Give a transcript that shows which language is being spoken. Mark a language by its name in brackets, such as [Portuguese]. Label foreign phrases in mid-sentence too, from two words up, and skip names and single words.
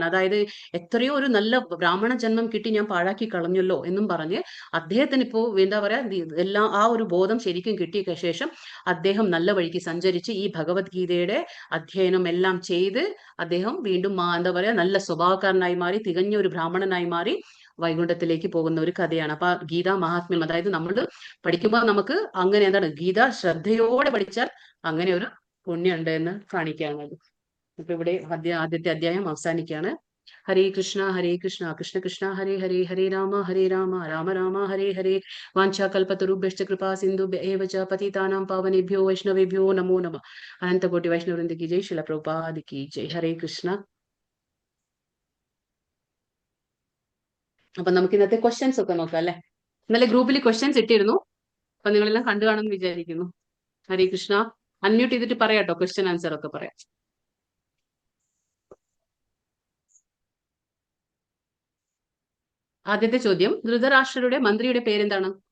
[Malayalam] അതായത് എത്രയോ ഒരു നല്ല ബ്രാഹ്മണ ജന്മം കിട്ടി ഞാൻ പാഴാക്കി കളഞ്ഞല്ലോ എന്നും പറഞ്ഞ് അദ്ദേഹത്തിന് ഇപ്പോ എന്താ പറയാ, എല്ലാം ആ ഒരു ബോധം ശരിക്കും കിട്ടിയ ശേഷം അദ്ദേഹം നല്ല വഴിക്ക് സഞ്ചരിച്ച് ഈ ഭഗവത്ഗീതയുടെ അധ്യയനം എല്ലാം ചെയ്ത് അദ്ദേഹം വീണ്ടും എന്താ പറയാ, നല്ല സ്വഭാവക്കാരനായി മാറി, തികഞ്ഞ ഒരു ബ്രാഹ്മണനായി മാറി വൈകുണ്ഠത്തിലേക്ക് പോകുന്ന ഒരു കഥയാണ്. അപ്പൊ ഗീതാ മഹാത്മ്യം, അതായത് നമ്മൾ പഠിക്കുമ്പോൾ നമുക്ക് അങ്ങനെ എന്താണ്, ഗീത ശ്രദ്ധയോടെ പഠിച്ചാൽ അങ്ങനെ ഒരു പുണ്യം ഉണ്ട് എന്ന് കാണിക്കുകയാണ്. അപ്പൊ ഇവിടെ ആദ്യത്തെ അധ്യായം അവസാനിക്കുകയാണ്. [Sanskrit] ഹരേ കൃഷ്ണ കൃഷ്ണ കൃഷ്ണ ഹരേ ഹരേ, ഹരേ രാമ രാമ രാമ ഹരേ ഹരേ. വാഞ്ചാകൽപതരുഭ്യശ്ച കൃപാ സിന്ധുഭ്യ ഏവ ച പതിതാനാം പാവനേഭ്യോ വൈഷ്ണവേഭ്യോ നമോ നമഃ. [Hindi] अनन्तकोटि वैष्णववृन्द की जय, श्रील प्रभुपाद की जय. [Malayalam] ഹരേ കൃഷ്ണ. അപ്പൊ നമുക്ക് ഇന്നത്തെ ക്വസ്റ്റ്യൻസ് ഒക്കെ നോക്കാം അല്ലെ. ഇന്നലെ ഗ്രൂപ്പിൽ ക്വസ്റ്റ്യൻസ് ഇട്ടിരുന്നു, അപ്പൊ നിങ്ങളെല്ലാം കണ്ടു കാണുമെന്ന് വിചാരിക്കുന്നു. ഹരേ കൃഷ്ണ. അൺമ്യൂട്ട് ചെയ്തിട്ട് പറയാട്ടോ, [English] question answer [Malayalam] ഒക്കെ പറയാം. ആദ്യത്തെ ചോദ്യം, ധൃതരാഷ്ട്രരുടെ മന്ത്രിയുടെ പേരെന്താണ്?